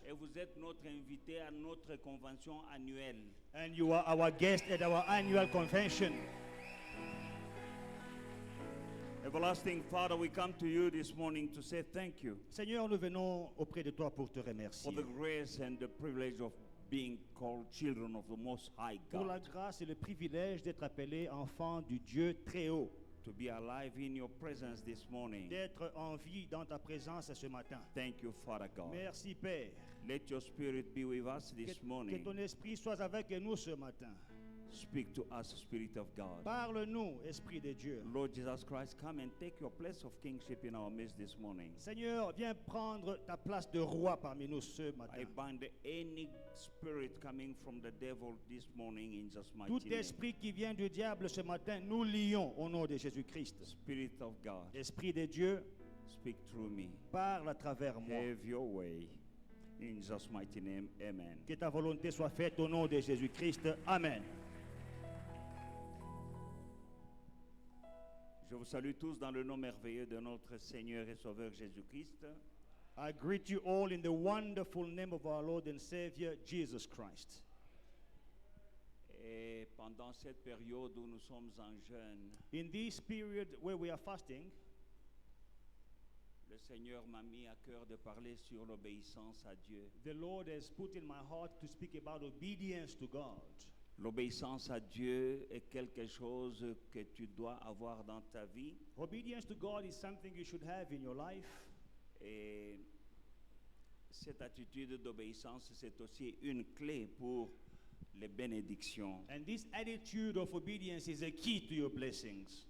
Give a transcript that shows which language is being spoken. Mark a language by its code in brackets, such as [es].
[fr] Et vous êtes notre invité à notre convention annuelle. [en] And you are our guest at our annual convention. Everlasting Father, we come to you this morning to say thank you [fr] Seigneur, nous venons auprès de toi pour te remercier. [en] for the grace and the privilege of being called children of the Most High [fr] Pour la [en] God. [fr] grâce et le privilège d'être appelé enfant du Dieu très haut. [en] To be alive in your presence this morning. [fr] D'être en vie dans ta présence ce matin. [en] Thank you, Father God. [fr] Merci Père. [en] Let your spirit be with us this [fr] Que [en] morning. [fr] ton esprit soit avec nous ce matin. [en] Speak to us, Spirit of God. [fr] Parle-nous, Esprit de Dieu. [en] Lord Jesus Christ, come and take your place of kingship in our midst this morning. [fr] Seigneur, viens prendre ta place de roi parmi nous ce matin. [en] I bind any spirit coming from the devil this morning in Jesus' mighty [fr] Tout [en] name. [fr] esprit qui vient du diable ce matin, nous lions au nom de Jésus-Christ. [en] Spirit of God, [fr] Esprit de Dieu, [en] Speak through me. [fr] Parle à travers moi. [en] Have your way. In Jesus' mighty name, amen. [fr] Que ta volonté soit faite au nom de Jésus-Christ. Amen. Je vous salue tous dans le nom merveilleux de notre Seigneur et Sauveur Jésus-Christ. [en] I greet you all in the wonderful name of our Lord and Savior, Jesus Christ. [fr] Et pendant cette période où nous sommes en jeûne, [en] In this period where we are fasting, [fr] le Seigneur m'a mis à cœur de parler sur l'obéissance à Dieu. [en] the Lord has put in my heart to speak about obedience to God. [fr] L'obéissance à Dieu est quelque chose que tu dois avoir dans ta vie. [en] Obedience to God is something you should have in your life. [fr] Et cette attitude d'obéissance, c'est aussi une clé pour les bénédictions. [en] And this attitude of obedience is a key to your blessings.